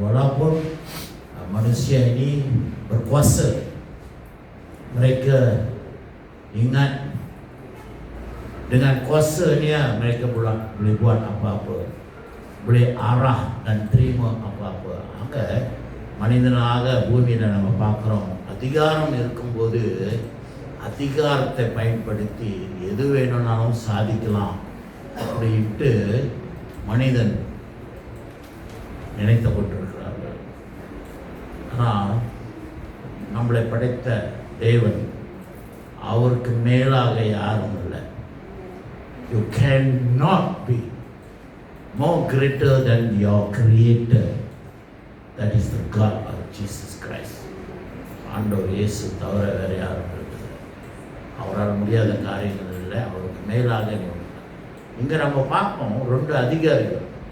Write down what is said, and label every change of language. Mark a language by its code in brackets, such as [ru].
[ms] Walaupun manusia ini berkuasa, mereka ingat dengan kuasanya mereka boleh buat apa-apa, boleh arah dan terima apa-apa. [ta] Okay. மனிதனாக பூமியில் நம்ம பார்க்குறோம். அதிகாரம் இருக்கும்போது அதிகாரத்தை பயன்படுத்தி எது வேணும்னாலும் சாதிக்கலாம் அப்படின்ட்டு மனிதன் நினைக்கப்பட்டிருக்கிறார்கள். ஆனால் நம்மளை படைத்த தேவன், அவருக்கு மேலாக யாரும் இல்லை. [en] You cannot be more greater than your creator. That is the God of Jesus Christ. [ta] ஆண்டவர் இயேசு தவிர வேறு யாரும் இருக்குது. அவரால் முடியாத காரியங்கள் இல்லை. அவருக்கு மேலாக இங்கே நம்ம பார்ப்போம் 2 அதிகாரிகள்.